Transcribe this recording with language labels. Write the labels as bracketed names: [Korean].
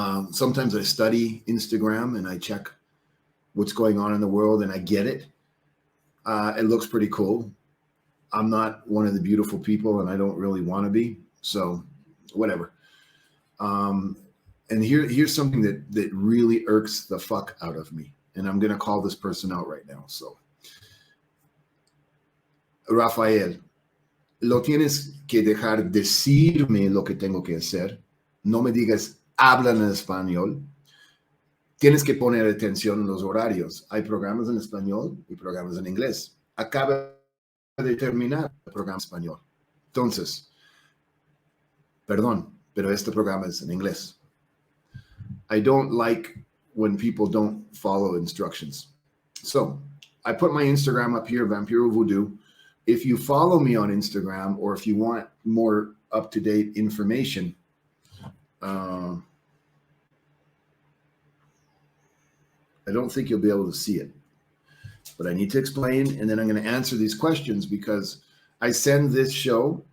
[English] Sometimes I study Instagram and I check what's going on in the world and I get it. It looks pretty cool. I'm not one of the beautiful people and I don't really want to be. So whatever. And here's something that really irks the fuck out of me. And I'm going to call this person out right now. [Spanish] So, Rafael, lo tienes que dejar decirme lo que tengo que hacer. No me digas, hablan en español. Tienes que poner atención en los horarios. Hay programas en español y programas en inglés. Acaba de terminar el programa en español. Entonces, perdón, pero este programa es en inglés. [English] I don't like when people don't follow instructions. So I put my Instagram up here, Vampiro Voodoo. If you follow me on Instagram, or if you want more up-to-date information, I don't think you'll be able to see it, but I need to explain, and then I'm going to answer these questions because I send this show.